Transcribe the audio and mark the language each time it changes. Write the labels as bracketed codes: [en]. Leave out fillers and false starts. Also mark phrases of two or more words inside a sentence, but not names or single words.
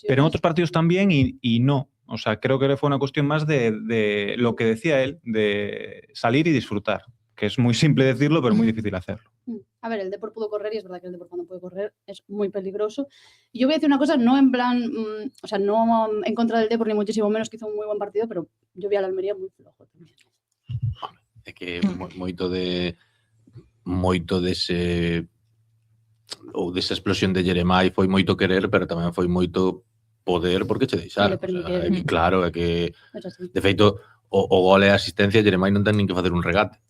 [es] Pero en otros partidos también y no. O sea, creo que fue una cuestión más de lo que decía él, de salir y disfrutar, que es muy simple decirlo, pero muy difícil hacerlo. A ver, el Depor pudo correr y es verdad que el Depor cuando puede correr es muy peligroso. Y yo voy a decir una cosa, no en plan, o sea, no en contra del Depor ni muchísimo menos, que hizo un muy buen partido, pero yo vi a la Almería muy flojo también. [gl] É que moito dese ou desa explosión de Jeremai foi moito querer, pero tamén foi moito poder porque che deixaron. O sea, é que, claro, é que de feito o gol e a asistencia Jeremai non ten nin que facer un regate.